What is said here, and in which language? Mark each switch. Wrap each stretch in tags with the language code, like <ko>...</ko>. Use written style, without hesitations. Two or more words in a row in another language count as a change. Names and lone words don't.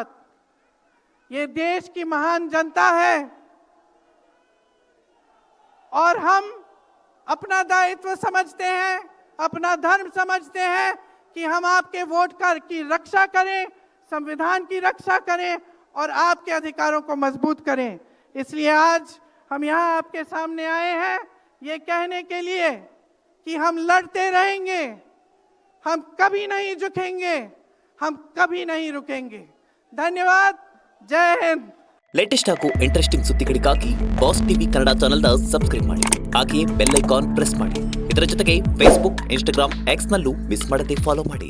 <hi>ये देश की महान जनता है और हम अपना दायित्व समझते हैं, अपना धर्म समझते हैं कि हम आपके वोट की रक्षा करें, संविधान की रक्षा करें और आपके अधिकारों को मजबूत करें। इसलिए आज हम यहाँ आपके सामने आए हैं ये कहने के लिए कि हम लड़ते रहेंगे, हम कभी नहीं झुकेंगे, हम कभी नहीं रुकेंगे। धन्यवाद, जय हिंद।</hi> <kn>ಲೇಟೆಸ್ಟ್ ಹಾಗೂ ಇಂಟ್ರೆಸ್ಟಿಂಗ್ ಸುದ್ದಿಗಳಿಗಾಗಿ ಬಾಸ್ ಟಿವಿ ಕನ್ನಡ ಚಾನೆಲ್ನ ಸಬ್ಸ್ಕ್ರೈಬ್ ಮಾಡಿ, ಹಾಗೆಯೇ</kn> <en>bell icon press</en> <kn>ಮಾಡಿ. ಇದರ ಜೊತೆಗೆ ಫೇಸ್ಬುಕ್, ಇನ್ಸ್ಟಾಗ್ರಾಮ್, ಎಕ್ಸ್ ನಲ್ಲೂ ಮಿಸ್ ಮಾಡದೆ ಫಾಲೋ ಮಾಡಿ.</kn>